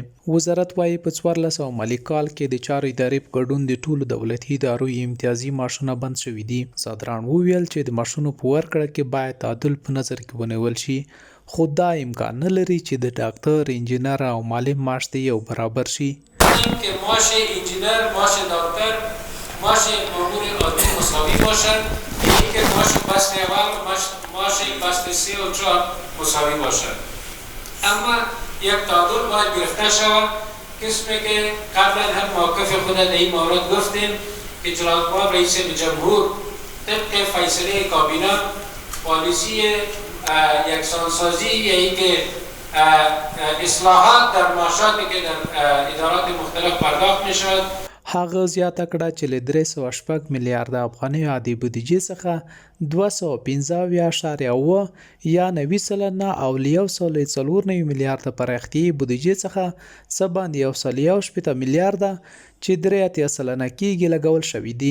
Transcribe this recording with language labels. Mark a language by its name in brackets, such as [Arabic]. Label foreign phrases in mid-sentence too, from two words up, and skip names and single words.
[Pashto] وزارت وایي په 1400 مالي کال کې د چارو ادارې په ګډون د ټولو دولتي ادارو امتیازي معاشونه بند شوي دي. زادران وویل چې د معاشونو په ورکړه کې باید تعادل په نظر کې ونیول شي، خو دا امکان نه لري چې د ډاکټر، انجینر او معلم معاش د یو برابر شي. [Persian] که معاش انجینر، معاش دکتر، معاش مامور عادی مساوی باشد، اینکه معاش فصل اول، معاش فصل 3 و 4 مساوی باشد. اما یک تعادل باید گرفته شود، قسمی که قبلا هم موقف خود در این مورد گفتیم که جناب رئیس جمهور طبق فیصله کابینه پالیسی یکسانسازی یا اینکه اصلاحات در معاشاتی که در ادارات مختلف پرداخت می شود. [Pashto] هغه زیاته کړه چې له 306 میلیارډ افغانۍ عادي بودیجې څخه 215.7 یا 90% او له 1.4 میلیارډ پراختیایي بودیجې څخه څه باندې 1.8 میلیارډ چې 3% کېږي لګول شوي دي.